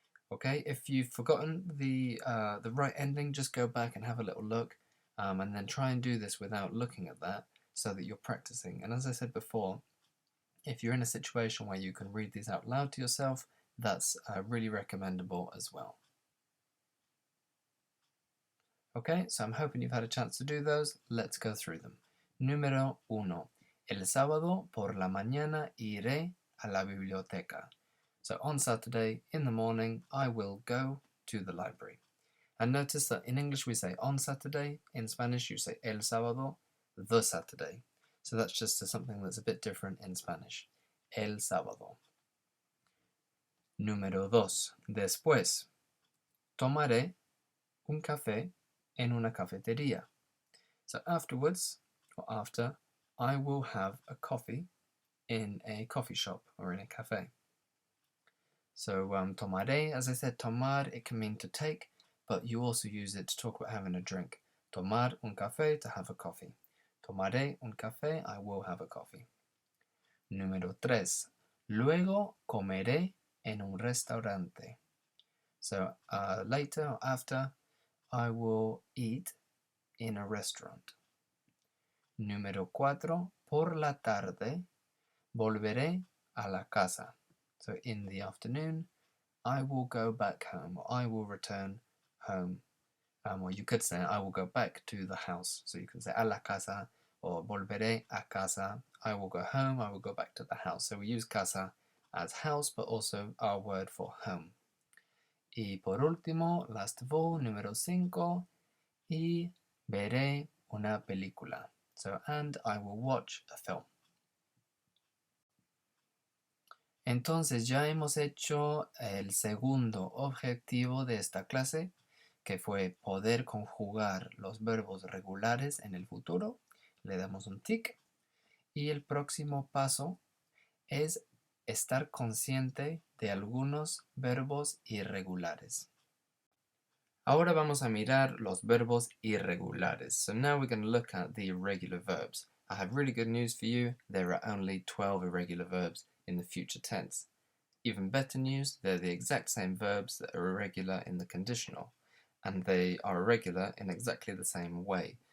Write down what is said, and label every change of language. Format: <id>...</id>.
<en>Okay, if you've forgotten the right ending, just go back and have a little look, and then try and do this without looking at that so that you're practicing. And as I said before, if you're in a situation where you can read these out loud to yourself, that's really recommendable as well. Okay, so I'm hoping you've had a chance to do those. Let's go through them. Número 1.</en> <es>El sábado por la mañana iré a la biblioteca.</es> <en>So on Saturday in the morning, I will go to the library. And notice that in English we say on Saturday, in Spanish you say</en> <es>el sábado,</es> <en>the Saturday. So that's just something that's a bit different in Spanish.</en> <es>El sábado. Número 2. Después, tomaré un café en una cafetería.</es> <en>So afterwards, or after, I will have a coffee in a coffee shop or in a cafe. So tomaré, as I said, tomar, it can mean to take, but you also use it to talk about having a drink.</en> <es>Tomar un café,</es> <en>to have a coffee.</en> <es>Tomaré un café,</es> <en>I will have a coffee. Número 3.</en> <es>Luego comeré en un restaurante.</es> <en>So later or after, I will eat in a restaurant.</en> <es>Número 4. Por la tarde, volveré a la casa.</es> <en>So in the afternoon, I will go back home, or I will return home. Or you could say, I will go back to the house. So you can say a la casa, or</en> <es>volveré a casa.</es> <en>I will go home, I will go back to the house. So we use casa as house, but also our word for home.</en> <es>Y por último,</es> <en>last of all,</en> <es>número 5, y veré una película.</es> <en>So, and I will watch a film.</en> <es>Entonces ya hemos hecho el segundo objetivo de esta clase, que fue poder conjugar los verbos regulares en el futuro. Le damos un tic. Y el próximo paso es estar consciente de algunos verbos irregulares. Ahora vamos a mirar los verbos irregulares.</es> <en>So now we're going to look at the irregular verbs. I have really good news for you. There are only 12 irregular verbs in the future tense. Even better news, they're the exact same verbs that are irregular in the conditional, and they are irregular in exactly the same way.</en>